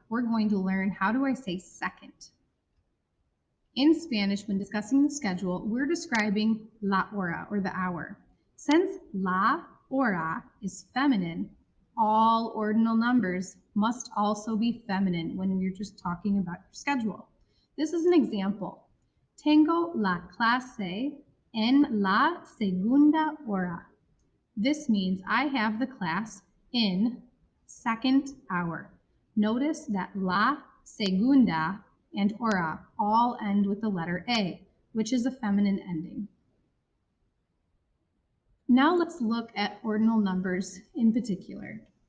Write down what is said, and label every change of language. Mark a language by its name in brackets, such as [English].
[English] We're going to learn, how do I say second? In Spanish, when discussing the schedule, we're describing la hora, or the hour. Since la hora is feminine, all ordinal numbers must also be feminine when you're just talking about your schedule. This is an example. [Spanish] Tengo la clase en la segunda hora. [English] This means I have the class in 2nd hour. Notice that la segunda and hora all end with the letter A, which is a feminine ending. Now let's look at ordinal numbers in particular.